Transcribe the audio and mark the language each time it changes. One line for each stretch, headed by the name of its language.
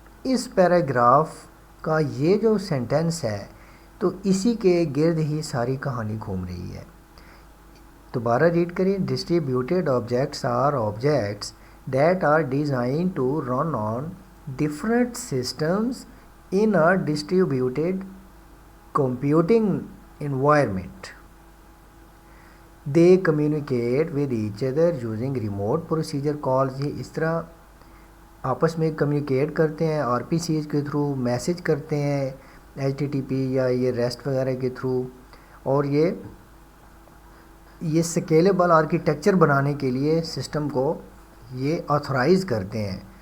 Urdu: اس paragraph کا یہ جو سینٹینس ہے تو اسی کے گرد ہی ساری کہانی گھوم رہی ہے. دوبارہ ریڈ کریں.
English: Distributed objects are objects that are designed to run on different systems in a distributed computing environment. They communicate with each other using remote procedure calls.
Urdu: یہ اس طرح آپس میں کمیونیکیٹ کرتے ہیں RPCs کے تھرو، میسیج کرتے ہیں HTTP یا یہ ریسٹ وغیرہ کے تھرو، اور یہ سکیلیبل آرکیٹیکچر بنانے کے لیے سسٹم کو یہ آتھورائز کرتے ہیں،